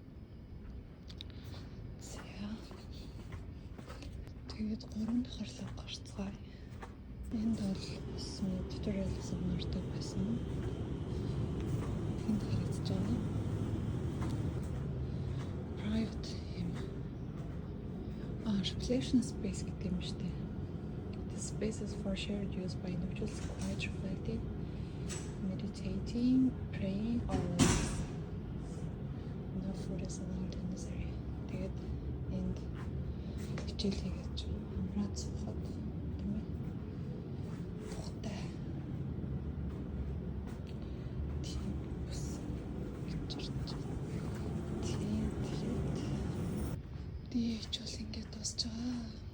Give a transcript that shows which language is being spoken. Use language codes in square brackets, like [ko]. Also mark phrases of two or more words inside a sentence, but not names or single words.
[mn] Тэгээд 3 дахь руу гарцгаая. Энд бол туториал сонирхдаг байсан. Энд харагдаж байгаа private юм. [en] Reflection space [mn] гэдэг юм шүү дээ. [en] The spaces for shared use by individuals quiet reflecting, meditating, praying, or no food is allowed in this area. [mn] Тэгээд энд хичээл хийгээд амраад суугаад тийм ээ. Тухтай. Тийм бас чирч. Тийм тэгээд дийч бол ингээд дуусч байгаа.